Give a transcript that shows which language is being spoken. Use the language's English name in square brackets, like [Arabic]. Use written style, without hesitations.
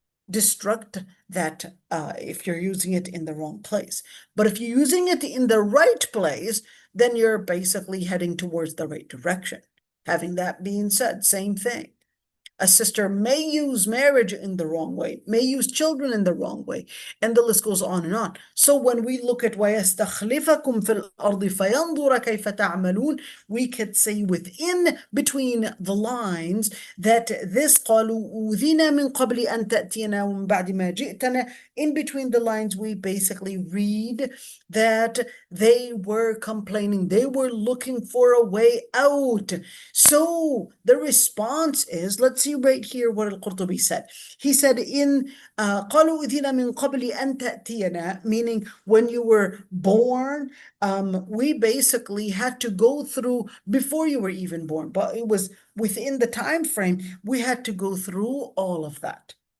[English] destruct that if you're using it in the wrong place. But if you're using it in the right place, then you're basically heading towards the right direction. Having that being said, same thing. A sister may use marriage in the wrong way, may use children in the wrong way, and the list goes on and on. So when we look at [Arabic] وَيَسْتَخْلِفَكُمْ فِي الْأَرْضِ فَيَنْظُرَ كَيْفَ تَعْمَلُونَ, [English] we could say within, between the lines, that this [Arabic] قَالُوا أُوذِينَا مِنْ قَبْلِ أَنْ تَأْتِينَا وَمِنْ بَعْدِ مَا جِئْتَنَا. [English] In between the lines, we basically read that they were complaining, they were looking for a way out. So the response is, let's see right here what al-Qurtubi said. He said in [Arabic] قَالُوا أُذِينَا مِنْ قَبْلِ أَنْ تَأْتِينَا, [English] meaning when you were born, we basically had to go through, before you were even born, but it was within the time frame, we had to go through all of that.